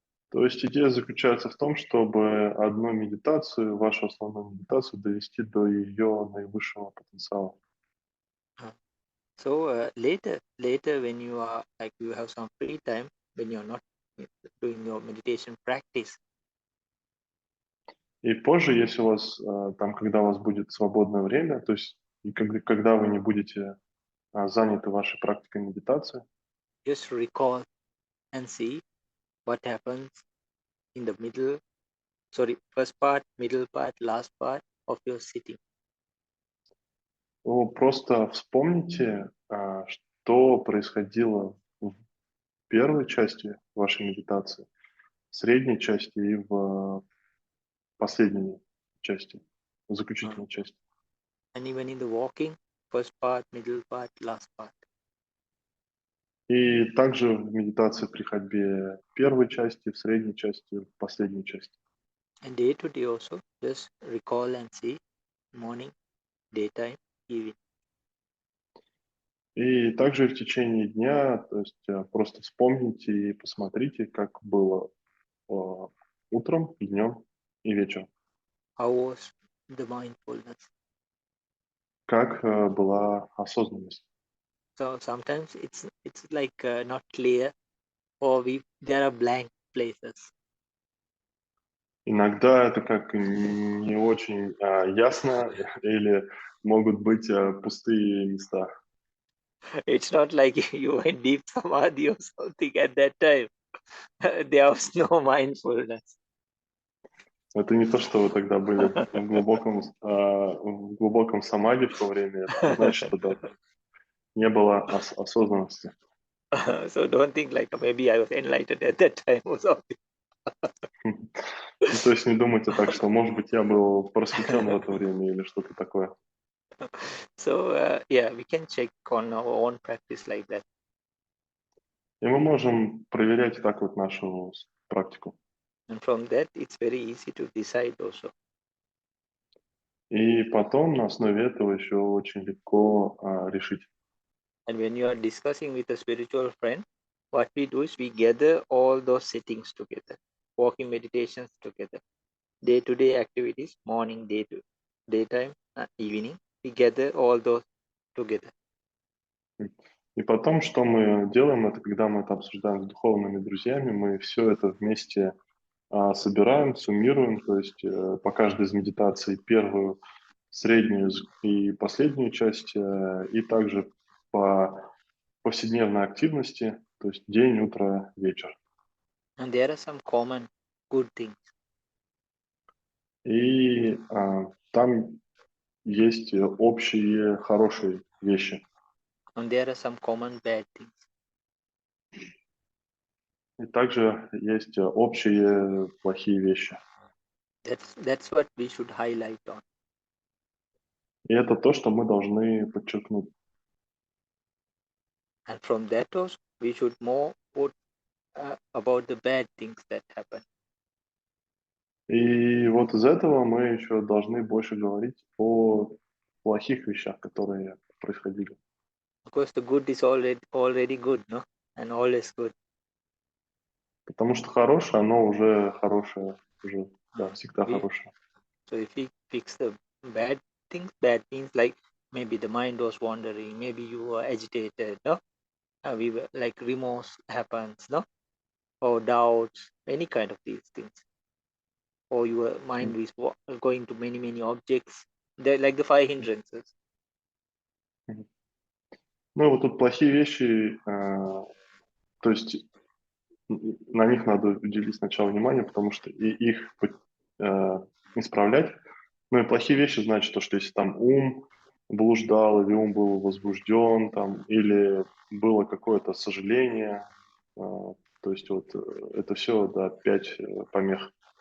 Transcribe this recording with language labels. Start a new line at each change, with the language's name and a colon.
Russian: То есть идея заключается в том, чтобы одну медитацию, вашу основную медитацию, довести до ее наивысшего потенциала.
English: So later, when you are like you have some free time, when you're not doing your meditation practice,
Russian: И позже, если у вас там, когда у вас будет свободное время, то есть и когда вы не будете заняты вашей практикой медитации,
English: just recall and see what happens in the middle, first part, middle part, last part of your sitting.
Russian: то просто вспомните, что происходило в первой части вашей медитации, в средней части и в последней части, в заключительной части.
English: And even in the walking, first part, middle part, last part.
Russian: И также в медитации при ходьбе в первой части, в средней части, в последней части.
English: And day to day also, just recall and see morning, daytime, evening.
Russian: И также в течение дня, то есть просто вспомните и посмотрите, как было утром, днем и вечером.
English: How was the mindfulness?
Russian: Как была осознанность.
English: So sometimes it's like not clear, or there are blank places.
Russian: Иногда это как не очень ясно или могут быть пустые места.
English: It's not like you were in deep samadhi or something at that time. There was no mindfulness.
Russian: Это не то, что вы тогда были в глубоком самади в то время. Это не значит, что да, не было осознанности.
English: So don't think like maybe I was enlightened at that time or something.
Russian: Ну, то есть не думайте так, что, может быть, я был просветлен в это время или что-то такое.
English: So yeah, we can check on our own practice like that.
Russian: И мы можем проверять так вот нашу практику.
English: And from that, it's very easy to decide also.
Russian: И потом на основе этого еще очень легко решить.
English: And when you are discussing with a spiritual friend, what we do is we gather all those settings together, walking meditations together, day-to-day activities, morning, daytime, evening. We gather all those together.
Russian: И потом, что мы делаем, это когда мы это обсуждаем с духовными друзьями, мы все это вместе собираем, суммируем, то есть по каждой из медитаций первую, среднюю и последнюю часть, и также по повседневной активности, то есть день, утро, вечер.
English: And there are some common good things.
Russian: И там есть общие хорошие вещи.
English: And there are some common bad things.
Russian: И также есть общие плохие вещи.
English: That's what we should highlight on.
Russian: И это то, что мы должны подчеркнуть.
English: And from that also, we should more put about the bad things that happen.
Russian: И вот из этого мы еще должны больше говорить о плохих вещах, которые происходили.
English: Of course, the good is already good, no? And all is good.
Russian: Потому что хорошее, оно уже хорошее, уже да, всегда
English: We-
Russian: хорошее.
English: So if we fix the bad things, bad means like maybe the mind was wandering, maybe you were agitated, no? We were like remorse happens, no? Or doubts, any kind of these things. Or your mind is going to many objects. They're like the 5 hindrances.
Russian: Ну и вот тут плохие вещи, то есть на них надо уделить сначала внимание, потому что и их исправлять. Ну и плохие вещи значит то, что если там ум блуждал, или ум был возбужден, там, или было какое-то сожаление, то есть вот это все, да, 5 помех.